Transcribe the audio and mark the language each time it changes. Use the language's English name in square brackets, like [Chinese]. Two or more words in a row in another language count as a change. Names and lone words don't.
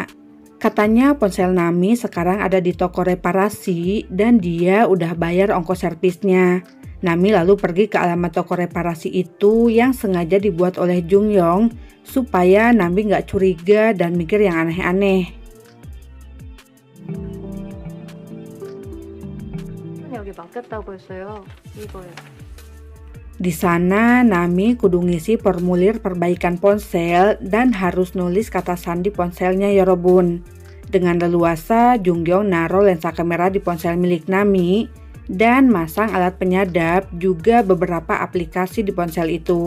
[Indonesian] Katanya ponsel Nami sekarang ada di toko reparasi dan dia udah bayar ongkos servisnya. Nami lalu pergi ke alamat toko reparasi itu yang sengaja dibuat oleh Jungyong supaya Nami gak curiga dan mikir yang aneh-aneh. [Korean] 여기 맡겼다고 했어요. 이거요. [Indonesian] Di sana Nami kudu ngisi formulir perbaikan ponsel dan harus nulis kata sandi ponselnya Yorobun. Dengan leluasa Jungyong naruh lensa kamera di ponsel milik Nami dan masang alat penyadap juga beberapa aplikasi di ponsel itu.